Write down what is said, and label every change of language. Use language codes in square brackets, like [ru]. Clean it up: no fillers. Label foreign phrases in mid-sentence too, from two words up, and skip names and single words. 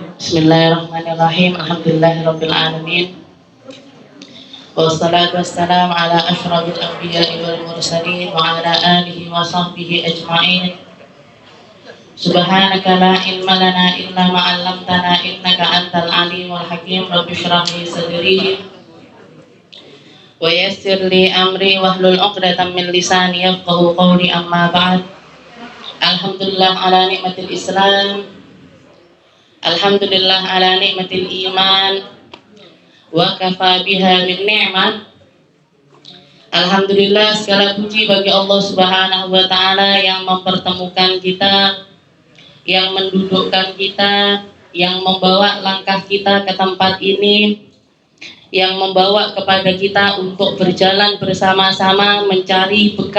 [ar] بسم الله الرحمن الرحيم الحمد لله رب العالمين والصلاة والسلام على أشرف الأنبياء والمرسلين وعلى آله وصحبه أجمعين. سبحانك لا علم لنا إلا ما علمتنا إنك أنت العليم الحكيم. رب اشرح لي صدري ويسر لي أمري واحلل عقدة من لساني يفقهوا قولي أما بعد. الحمد لله على نعمة الإسلام. الحمد لله على نعمة الإيمان وكفى بها من نعمة. Alhamdulillah, [id] segala puji bagi Allah [ar] سبحانه وتعالى [id] yang mempertemukan kita, yang mendudukkan kita, yang membawa langkah kita ke tempat ini, yang membawa kepada kita untuk berjalan bersama-sama mencari